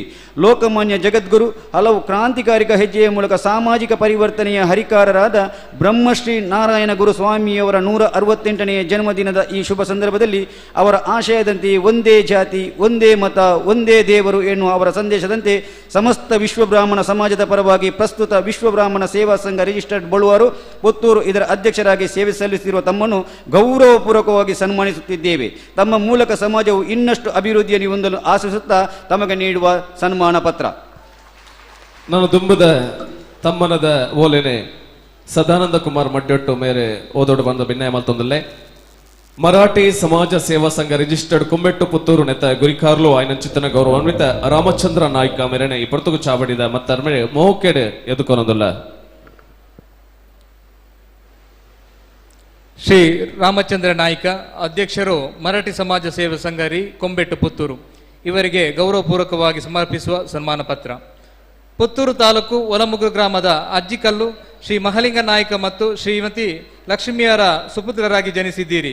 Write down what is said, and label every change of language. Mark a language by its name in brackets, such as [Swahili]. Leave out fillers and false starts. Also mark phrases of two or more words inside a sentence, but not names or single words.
[Kannada] ಲೋಕಮಾನ್ಯ ಜಗದ್ಗುರು ಹಲವು ಕ್ರಾಂತಿಕಾರಿಕ ಹೆಜ್ಜೆಯ ಮೂಲಕ ಸಾಮಾಜಿಕ ಪರಿವರ್ತನೆಯ ಹರಿಕಾರರಾದ ಬ್ರಹ್ಮಶ್ರೀ ನಾರಾಯಣ ಗುರು ಸ್ವಾಮಿಯವರ 168ನೆಯ ಜನ್ಮದಿನದ ಈ ಶುಭ ಸಂದರ್ಭದಲ್ಲಿ ಅವರ ಆಶಯದಂತೆ ಒಂದೇ ಜಾತಿ, ಒಂದೇ ಮತ, ಒಂದೇ ದೇವರು ಎನ್ನುವ ಅವರ ಸಂದೇಶದಂತೆ ಸಮಸ್ತ ವಿಶ್ವ ಬ್ರಾಹ್ಮಣ ಸಮಾಜದ ಪರವಾಗಿ ಪ್ರಸ್ತುತ ವಿಶ್ವ ಬ್ರಾಹ್ಮಣ ಸೇವಾ ಸಂಘ ರಿಜಿಸ್ಟರ್ಡ್ ಬಳುವಾರು ಪುತ್ತೂರು ಇದರ ಅಧ್ಯಕ್ಷರಾಗಿ ಸೇವೆ ಸಲ್ಲಿಸುತ್ತಿರುವ ತಮ್ಮನ್ನು ಗೌರವಪೂರ್ವಕವಾಗಿ ಸನ್ಮಾನಿಸುತ್ತಿದ್ದೇವೆ. ತಮ್ಮ ಮೂಲಕ ಸಮಾಜವು ಇನ್ನಷ್ಟು ಅಭಿವೃದ್ಧಿಯನ್ನು ಹೊಂದಲು ಆಶಿಸುತ್ತಾ ತಮಗೆ ನೀಡುವ ಸನ್ಮಾನ ಪತ್ರ. [Tulu] ನಾನು ದುಂಬದ ತಮ್ಮನದ ಓಲೆನೆ ಸದಾನಂದ ಕುಮಾರ್ ಮಡ್ಯೊಟ್ಟು ಮೇರೆ ಓದೋಡು ಬಂದ ಭಿನ್ನಯ ಮಲ್ತೊಂದಲ್ಲೇ ಮರಾಠಿ ಸಮಾಜ ಸೇವಾ ಸಂಘ ರಿಜಿಸ್ಟರ್ಡ್ ಕುಂಬೆಟ್ಟು ಪುತ್ತೂರು ನೆತ್ತ ಗುರಿಕಾರ್ಲು ಆಯ್ನ ಚಿತ್ತನ ಗೌರವಾನ್ವಿತ ರಾಮಚಂದ್ರ ನಾಯ್ಕ ಮೇರೆನೆ ಇಪ್ಪತ್ತುಗು ಚಾವಡಿದ ಮತ್ತರ್ಮೇಲೆ ಮೋಕೆಡೆ ಎದುಕೊನೊಂದಲ್ಲ. [Kannada] ಶ್ರೀ ರಾಮಚಂದ್ರ ನಾಯ್ಕ ಅಧ್ಯಕ್ಷರು ಮರಾಠಿ ಸಮಾಜ ಸೇವಾ ಸಂಘ ಕೊಂಬೆಟ್ಟು ಪುತ್ತೂರು ಇವರಿಗೆ ಗೌರವಪೂರ್ವಕವಾಗಿ ಸಮರ್ಪಿಸುವ ಸನ್ಮಾನ ಪತ್ರ. ಪುತ್ತೂರು ತಾಲೂಕು ಒಲಮುಗು ಗ್ರಾಮದ ಅಜ್ಜಿಕಲ್ಲು ಶ್ರೀ ಮಹಲಿಂಗ ನಾಯ್ಕ ಮತ್ತು ಶ್ರೀಮತಿ ಲಕ್ಷ್ಮಿಯರ ಸುಪುತ್ರರಾಗಿ ಜನಿಸಿದ್ದೀರಿ.